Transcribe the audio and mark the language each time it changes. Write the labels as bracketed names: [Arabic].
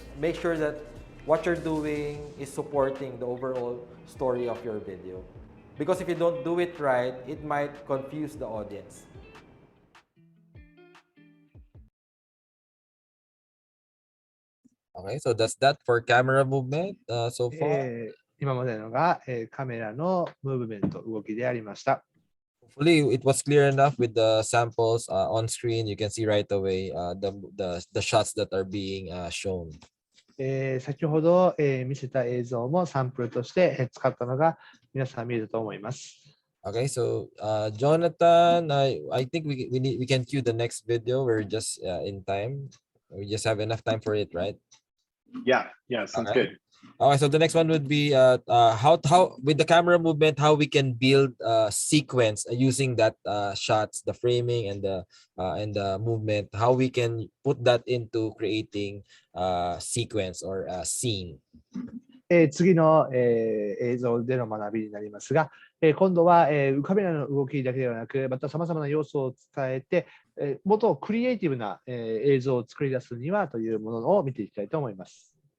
[English] Make sure that what you're doing is supporting the overall story of your video. Because if you don't do it right, it might confuse the audience. Okay, so that's that for camera movement so far. [Japanese] 今までのが、カメラのムーブメント、動きでありました。 [English] Hopefully, it was clear enough with the samples on screen. You can see right away the shots that are being shown. [Japanese] 先ほど、見せた映像もサンプルとして、使ったのが皆さん見えると思います。 [English] Okay, so Jonathan, I think we can cue the next video. We're just in time. We just have enough time for it, right? Yeah, sounds good. Okay, so the next one would be how with the camera movement, how we can build sequence using that shots, the framing and the movement, how we can put that into creating sequence or scene. [Japanese] 次の、映像での学びになりますが、今度は、カメラの動きだけではなく、またさまざまな要素を伝えて、もっとクリエイティブな、映像を作り出すにはというものを見ていきたいと思います。